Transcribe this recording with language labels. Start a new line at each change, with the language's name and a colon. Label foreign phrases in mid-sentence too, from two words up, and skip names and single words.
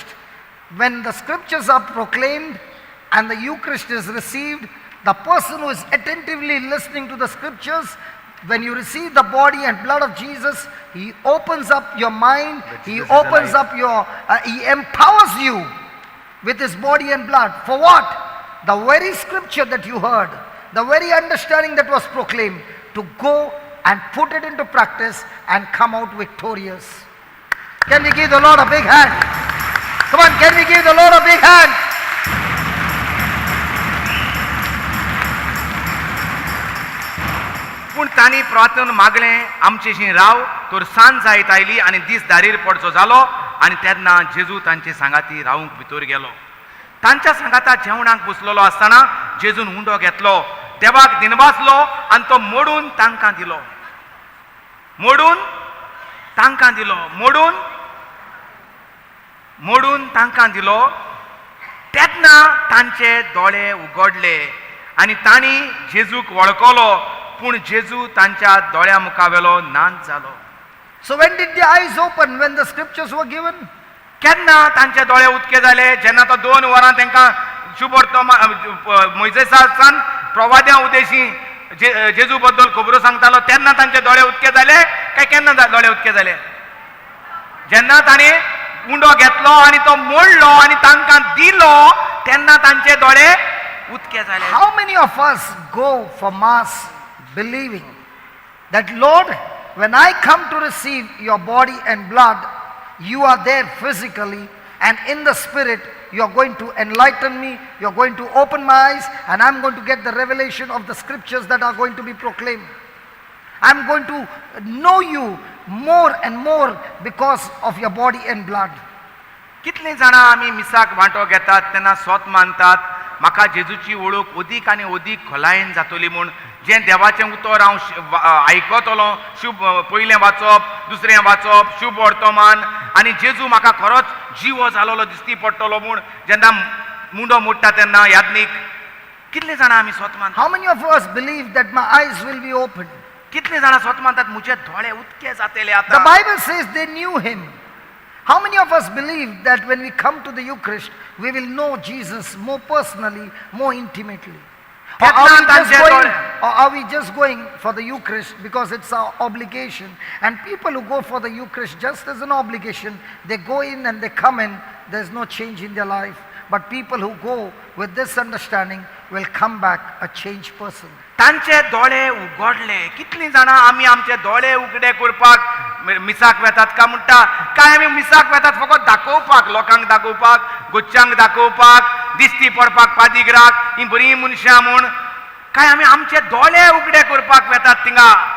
English: When the scriptures are proclaimed and the Eucharist is received, the person who is attentively listening to the scriptures, when you receive the body and blood of Jesus, he opens up your mind, he opens up your, he empowers you with his body and blood. For what? The very scripture that you heard, the very understanding that was proclaimed, to go and put it into practice and come out victorious. Can we give the Lord a big hand? Come on, can we give the Lord a big hand?
Konkani: पूण तांणी प्रार्थना मागलें आमचेशी राव तर सांज जायत आयली आनी दीस दारीर पडचो जालो आनी तेन्ना जेजू तांचे सांगाती रावूंक भितर गेलो. तांच्या सांगाता जेवणाक बसलेलो आसतना जेजून उंडो घेतलो, देवाक दिनवासलो आनी तो मोडून तांकां दिलो. मोडून तांकां दिलो. मोडून तांकां दिलो. तेन्ना तांचे दोळे उगडले आनी तांणी जेजूक वळखलो, पूण जेजू तांच्या दोळ्या मुखावेलो नाच जालो.
English: So when did the eyes open? When the scriptures were given?
Konkani: केन्ना तांचे दोळे उदके जाले? जेन्ना तो 2 वरां तांकां शुभोर्तो मोइसेसान प्रवाद्या उदेशी जेजू बद्दल खबरो सांगतालो तेन्ना तांचे दोळे उदके जाले काय केन्ना दोळे उदके जाले? जेन्ना ताणें उंडो घेतलो आनी तो मोडलो आनी तांकां दिलो तेन्ना तांचे दोळे उदके जाले.
English: How many of us go for mass believing that, Lord, when I come to receive your body and blood, you are there physically, and in the spirit you are going to enlighten me, you are going to open my eyes, and I'm going to get the revelation of the scriptures that are going to be proclaimed. I'm going to know you more and more because of your body and blood.
Konkani: कितले जाणां आमी मिसाक वांटो घेतात तेन्ना स्वत मानतात म्हाका जेजूची वळख ओदीक आनी ओदीक खोलायेन जातली म्हूण. जें देवाचें उतर हांव आयकतलों, शुभ पयलें वाचप, दुसरें वाचप, शुभ वर्तमान, आनी जेजू म्हाका खरोच जिवो जालोलो दिसती पडटलो म्हूण जेन्ना मुंडो मोडटा तेन्ना यादनीक. कितले जाणां आमी स्वत मानतात?
English: How many of us believe that my eyes will be opened?
Konkani: कितले जाणां स्वत मानतात म्हजे दोळे उदके जातले
English: The
Konkani: आतां?
English: Bible says they knew him. How many of us believe that when we come to the Eucharist, we will know Jesus more personally, more intimately? Or are we just going for the Eucharist because it's our obligation? And people who go for the Eucharist just as an obligation, they go in and they come in, there's no change in their life. But people who go with this understanding will come back a changed person.
Konkani: तांचे दोळे उगडले. कितलीं जाणां आमी आमचे दोळे उगडे करपाक मिसाक वेतात काय म्हणटा? काय आमी मिसाक वेतात फकत दाखोवपाक, लोकांक दाखोवपाक, गोच्च्यांक दाखोवपाक, दिश्टी पडपाक पादिग्राक ही बरीं मनशां म्हूण? काय आमी आमचे दोळे उगडे करपाक वेतात थिंगा?